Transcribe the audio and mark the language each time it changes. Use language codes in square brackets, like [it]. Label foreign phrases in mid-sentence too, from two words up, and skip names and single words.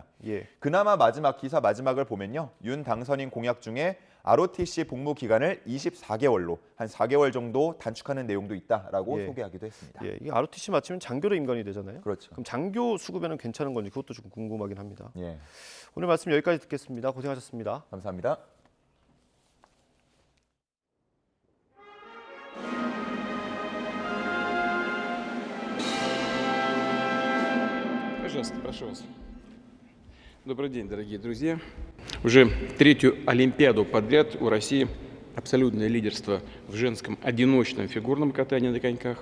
[ko] 그나마 기사 마지막을 보면요. 윤 당선인 공약 중에 ROTC 복무 기간을 24개월로 한 4개월 정도 단축하는 내용도 있다라고 소개하기도 했습니다. 이 ROTC 마치면 장교로 임관이 되잖아요. 그렇죠. 그럼 장교 수급에는 괜찮은 건지 그것도 좀 궁금하긴 합니다. 오늘 말씀 여기까지 듣겠습니다. 고생하셨습니다. 감사합니다. [ru] Пожалуйста, прошу вас. Добрый день, дорогие друзья. Уже третью Олимпиаду подряд у России абсолютное лидерство в женском одиночном фигурном катании на коньках.